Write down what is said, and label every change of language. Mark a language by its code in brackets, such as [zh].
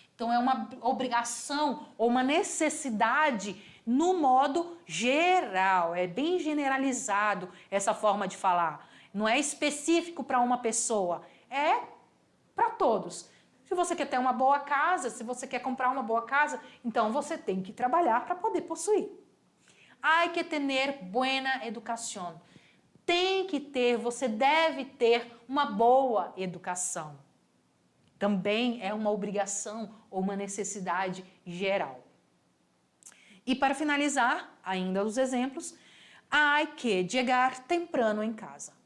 [pt] Então, é uma obrigação ou uma necessidade no modo geral. É bem generalizado essa forma de falar. Não é específico para uma pessoa. É para todos. Se você quer ter uma boa casa, se você quer comprar uma boa casa, então você tem que trabalhar para poder possuir. [es] Hay que tener buena educación. [pt] Tem que ter, você deve ter uma boa educação. Também é uma obrigação ou uma necessidade geral. E para finalizar, ainda os exemplos, [es] hay que chegar temprano em casa.